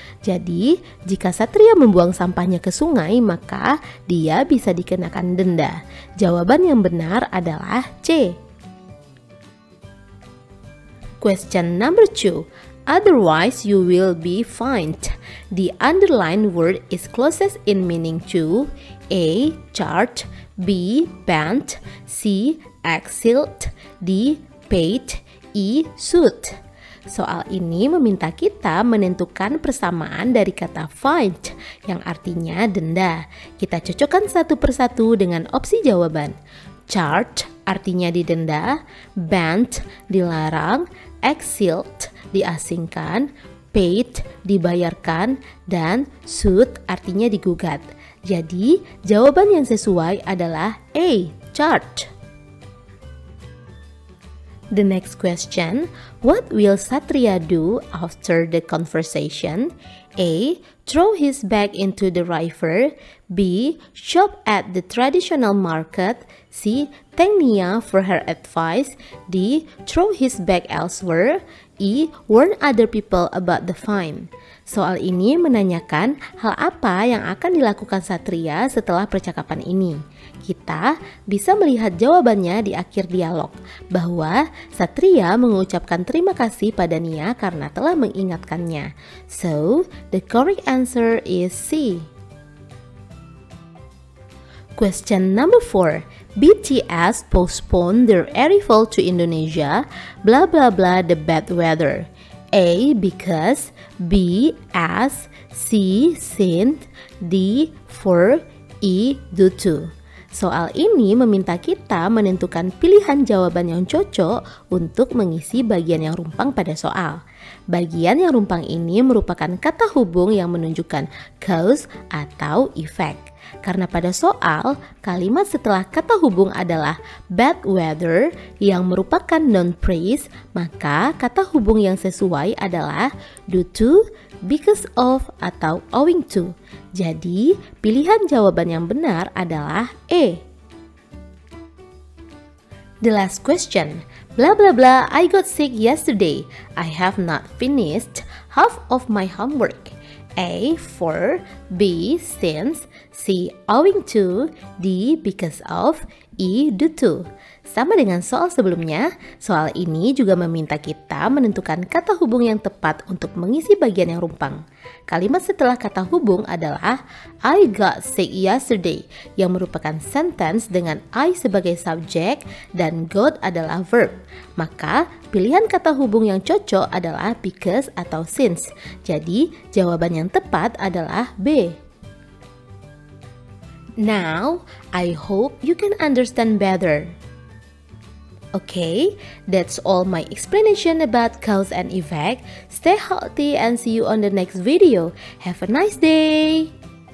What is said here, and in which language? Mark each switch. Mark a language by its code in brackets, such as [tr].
[id] Jadi, jika Satria membuang sampahnya ke sungai, maka dia bisa dikenakan denda. Jawaban yang benar adalah C. [en] Question number 2. Otherwise, you will be fined. The underlined word is closest in meaning to A. Charged, B. banned, C. exiled, D. paid, E. sued. [id] Soal ini meminta kita menentukan persamaan dari kata fined yang artinya denda. Kita cocokkan satu persatu dengan opsi jawaban. Charged artinya didenda, banned dilarang, exiled diasingkan, paid dibayarkan, dan sued artinya digugat. Jadi, jawaban yang sesuai adalah A. [en] Charged. The next question, what will Satria do after the conversation? A. Throw his bag into the river. B. Shop at the traditional market. C. Thank Nia for her advice. D. Throw his bag elsewhere. E. Warn other people about the fine. [id] Soal ini menanyakan hal apa yang akan dilakukan Satria setelah percakapan ini. Kita bisa melihat jawabannya di akhir dialog, bahwa Satria mengucapkan terima kasih pada Nia karena telah mengingatkannya. [en] So, the correct answer is C. Question number 4. BTS postponed their arrival to Indonesia, blah blah blah the bad weather. A. Because, B. As, C. Since, D. For, E. Due to. [id] Soal ini meminta kita menentukan pilihan jawaban yang cocok untuk mengisi bagian yang rumpang pada soal. Bagian yang rumpang ini merupakan kata hubung yang menunjukkan cause atau effect. Karena pada soal, kalimat setelah kata hubung adalah bad weather yang merupakan noun phrase, maka kata hubung yang sesuai adalah due to, because of, atau owing to. Jadi, pilihan jawaban yang benar adalah E. [en] The last question. Blah blah blah, I got sick yesterday. I have not finished half of my homework. A. For, B. Since, C. Owing to, D. Because of, E. Due to. [id] Sama dengan soal sebelumnya, soal ini juga meminta kita menentukan kata hubung yang tepat untuk mengisi bagian yang rumpang. Kalimat setelah kata hubung adalah [en] I got sick yesterday [id] yang merupakan sentence dengan I sebagai subjek dan got adalah verb. Maka pilihan kata hubung yang cocok adalah because atau since. Jadi jawaban yang tepat adalah B. [en] Now, I hope you can understand better. Okay, that's all my explanation about cause and effect. Stay healthy and see you on the next video. Have a nice day!